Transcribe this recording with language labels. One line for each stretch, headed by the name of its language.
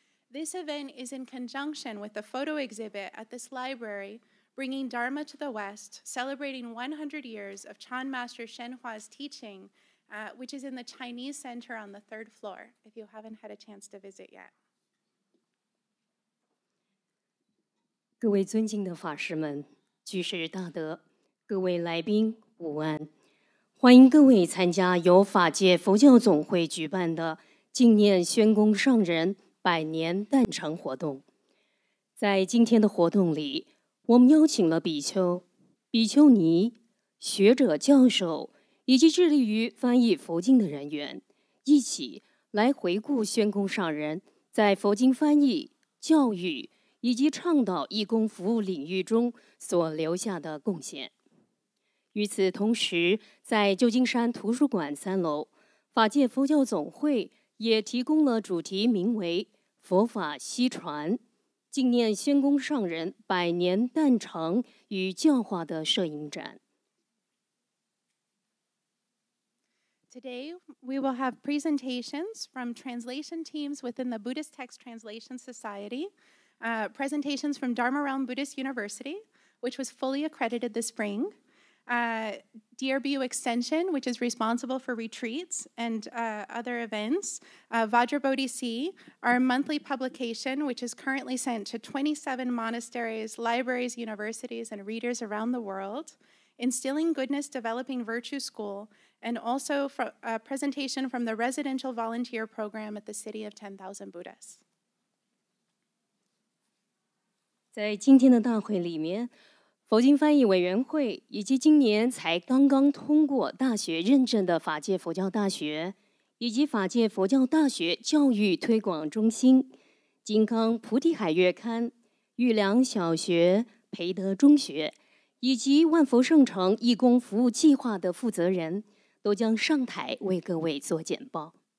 English: This event is in conjunction with the photo exhibit at this library, Bringing Dharma to the West, celebrating 100 years of Chan Master Hsuan Hua's teaching, which is in the Chinese Center on the 3rd floor, if you haven't had a chance to visit yet.
Chinese: 各位尊敬的法师们、居士大德、各位来宾午安，欢迎各位参加由法界佛教总会举办的纪念宣公上人100年诞辰活动。在今天的活动里，我们邀请了比丘、比丘尼、学者、教授以及致力于翻译佛经的人员，一起来回顾宣公上人在佛经翻译、教育以及倡导义工服务领域中所留下的贡献。与此同时，在旧金山图书馆3楼，法界佛教总会也提供了主题名为“佛法西传”。纪念宣公上人100年诞辰与教化的摄影展。
English: Today, we will have presentations from translation teams within the Buddhist Text Translation Society, presentations from Dharma Realm Buddhist University, which was fully accredited this spring, DRBU Extension, which is responsible for retreats and other events, Vajra Bodhi, our monthly publication, which is currently sent to 27 monasteries, libraries, universities, and readers around the world, Instilling Goodness, Developing Virtue School, and also a presentation from the Residential Volunteer Program at the City of 10,000 Buddhists.
Chinese: 在今天的大会里面，佛经翻译委员会以及今年才刚刚通过大学认证的法界佛教大学，以及法界佛教大学教育推广中心、金刚菩提海月刊、玉良小学、培德中学，以及万佛圣城义工服务计划的负责人，都将上台为各位做简报。